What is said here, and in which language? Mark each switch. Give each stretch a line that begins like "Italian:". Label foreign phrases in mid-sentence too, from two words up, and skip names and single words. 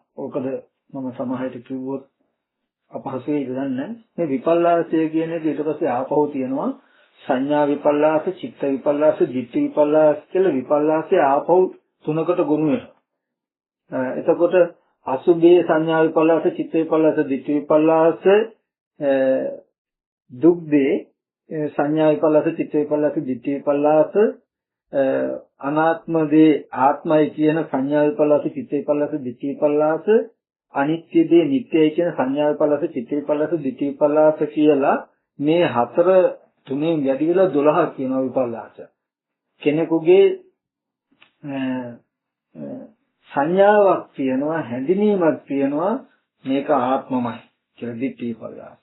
Sinhala: ඕකද මම සමහරට කිව්වොත් අපහසුයි දන්නේ. මේ විපල්ලාසය කියන එක ඊට පස්සේ ආපහු තියෙනවා. සංඥා විපල්ලාස, චිත්ත විපල්ලාස, ditthi විපල්ලාස කියලා විපල්ලාසය ආපහු තුනකට ගොනු වෙනවා. එතකොට අසුභේ සංඥා විපල්ලාස, චිත්ත විපල්ලාස, ditthi විපල්ලාස, දුක්ඛේ සංඥා විපල්ලාස, චිත්ත විපල්ලාස, ditthi විපල්ලාස, අනාත්මදී ආත්මයි කියන සංඥා විපල්ලාස, චිත්ත විපල්ලාස, ditthi විපල්ලාස, අනිත්‍ය දේ නිට්ටයයි කියන සංඥා විපල්ලාස, චිත්ත විපල්ලාස, ditthi විපල්ලාස කියලා මේ හතර තුනෙන් වැඩි වෙලා 12ක් කියනවා විපල්ලාස. කෙනෙකුගේ සංඥාවක් තියෙනවා, හැඳිනීමක් තියෙනවා, මේක ආත්මමයි කියලා ditthi විපල්ලාස.